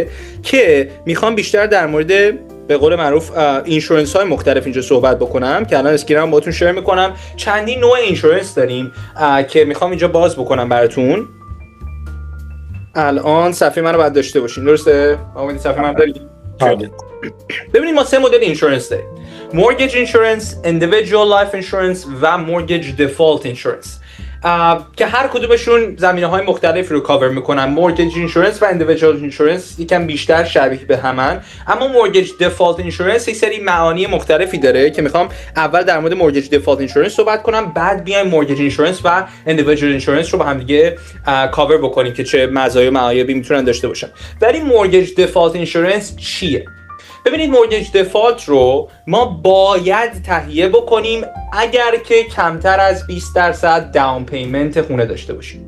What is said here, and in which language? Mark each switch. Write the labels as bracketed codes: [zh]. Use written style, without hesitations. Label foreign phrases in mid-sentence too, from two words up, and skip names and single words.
[fa] که میخوام بیشتر در مورد به قول معروف اینشورنس های مختلف اینجا صحبت بکنم که الان اسکرینم باهاتون شیر میکنم. چندین نوع اینشورنس داریم که میخوام اینجا باز بکنم براتون. الان صفحه منو باید داشته باشین، درسته؟ آمدید صفحه من دارید؟ ببینید ما 3 مدل اینشورنس داریم: [en] mortgage insurance, individual life insurance و mortgage default insurance [fa] که هر کدومشون زمینه‌های مختلف رو کاور میکنن. [en] mortgage insurance [fa] و [en] individual insurance [fa] یکم بیشتر شبیه به همن، اما [en] mortgage default insurance [fa] یک سری معانی مختلفی داره که میخوام اول در مورد [en] mortgage default insurance [fa] صحبت کنم، بعد بیایم [en] mortgage insurance [fa] و [en] individual insurance [fa] رو با هم دیگه کاور بکنیم که چه مزایا و معایبی میتونن داشته باشن. ولی [en] mortgage default insurance [fa] چیه؟ ببینید [en] mortgage default [fa] رو ما باید تهیه بکنیم اگر که کمتر از 20% [en] down payment [fa] خونه داشته باشید.